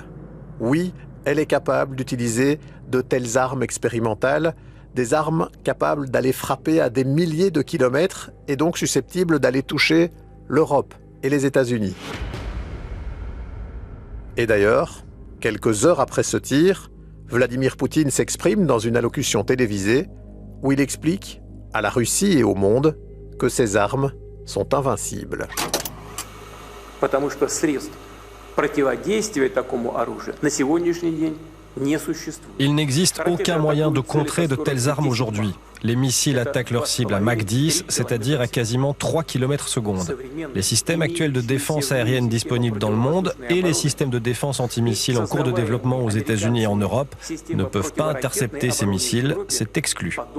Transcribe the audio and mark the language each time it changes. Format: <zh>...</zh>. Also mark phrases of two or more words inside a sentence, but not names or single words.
<fr>Oui, elle est capable d'utiliser de telles armes expérimentales, des armes capables d'aller frapper à des milliers de kilomètres et donc susceptibles d'aller toucher l'Europe et les États-Unis. Et d'ailleurs, quelques heures après ce tir, Vladimir Poutine s'exprime dans une allocution télévisée où il explique à la Russie et au monde que ces armes sont invincibles.</fr> <ru>Потому что средств противодействия такому оружию на сегодняшний день не существует.</ru> <fr>Il n'existe aucun moyen de contrer de telles armes aujourd'hui. Les missiles attaquent leur cible à Mach 10, c'est-à-dire à quasiment 3 km/s. Les systèmes actuels de défense aérienne disponibles dans le monde et les systèmes de défense antimissiles en cours de développement aux États-Unis et en Europe ne peuvent pas intercepter ces missiles, c'est exclu.</fr>